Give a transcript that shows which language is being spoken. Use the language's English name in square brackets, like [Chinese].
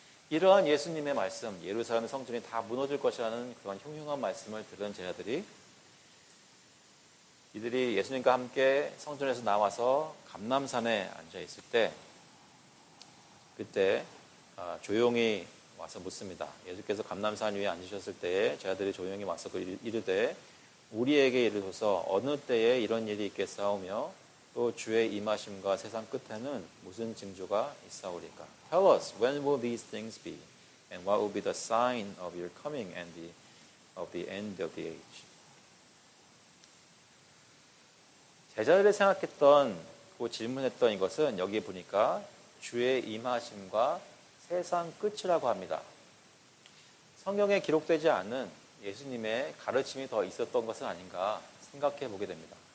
[Korean] 이러한 예수님의 말씀, 예루살렘 성전이 다 무너질 것이라는 그런 흉흉한 말씀을 들은 제자들이 이들이 예수님과 함께 성전에서 나와서 감람산에 앉아 있을 때 그때 조용히 와서 묻습니다. 예수께서 감람산 위에 앉으셨을 때에 제자들이 조용히 와서 이르되 우리에게 이르소서 어느 때에 이런 일이 있겠사오며 또 주의 임하심과 세상 끝에는 무슨 징조가 있사오리까? [English] Tell us, when will these things be? And what will be the sign of your coming and of the end of the age? [Korean] 제자들이 생각했던, 질문했던 이것은 여기 보니까 주의 임하심과 세상 끝이라고 합니다. 성경에 기록되지 않은 예수님의 가르침이 더 있었던 것은 아닌가 생각해 보게 됩니다.